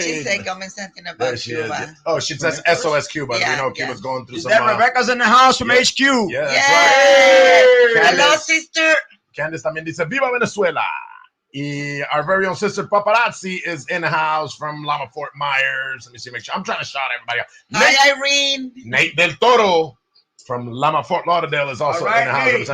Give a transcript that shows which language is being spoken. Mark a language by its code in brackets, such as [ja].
[en] She said comment something about Cuba. Oh, she says SOS Cuba. Yeah, we know Cuba's going through some. That Rebecca's in the house from HQ. Yeah, that's Yay. right. Hello, sister. [es] Candice también dice Viva Venezuela. [en] Y our very own sister Paparazzi is in the house from Lama Fort Myers. Let me see, make sure I'm trying to shout everybody out. Hi, Irene. Nate Del Toro from Lama Fort Lauderdale is also in the house.